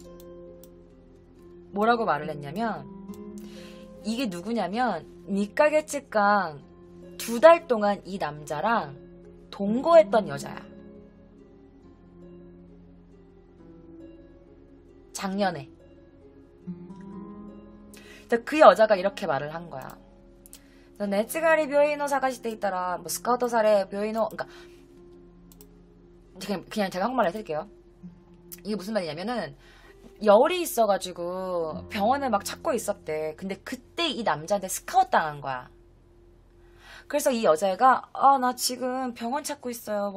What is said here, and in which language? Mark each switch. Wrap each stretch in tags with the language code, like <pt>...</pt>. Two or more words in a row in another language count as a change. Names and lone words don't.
<ko>뭐라고 말을 했냐면 이게 누구냐면 니까게츠강 2달 동안 이 남자랑 동거했던 여자야. 작년에. 그 여자가 이렇게 말을 한 거야.</ko> <ja>熱があり病院を探していたら뭐スカウトされ病院を</ja> <ko>그러니까 그냥 제가 한국말로 해드릴게요. 이게 무슨 말이냐면은 열이 있어가지고 병원을 막 찾고 있었대. 근데 그때 이 남자한테 스카웃 당한 거야. 그래서 이 여자애가 나 지금 병원 찾고 있어요.</ko>